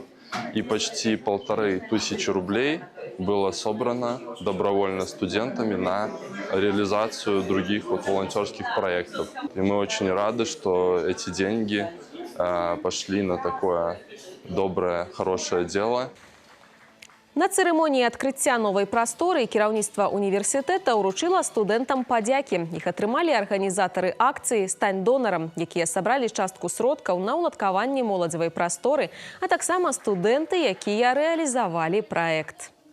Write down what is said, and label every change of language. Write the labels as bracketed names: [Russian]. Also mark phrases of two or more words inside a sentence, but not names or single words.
[Russian] И почти 1500 рублей было собрано добровольно студентами на реализацию других волонтерских проектов. И мы очень рады, что эти деньги пошли на такое доброе, хорошее дело. [Belarusian] На цырымоніі адкрыцця новай прасторы кіраўніцтва універсітэта ўручыла студэнтам падзякі. Іх атрымалі арганізатары акцыі «Стань донарам», якія сабралі частку сродкаў на ўладкаванне моладзевай прасторы, а таксама студэнты, якія рэалізавалі праект.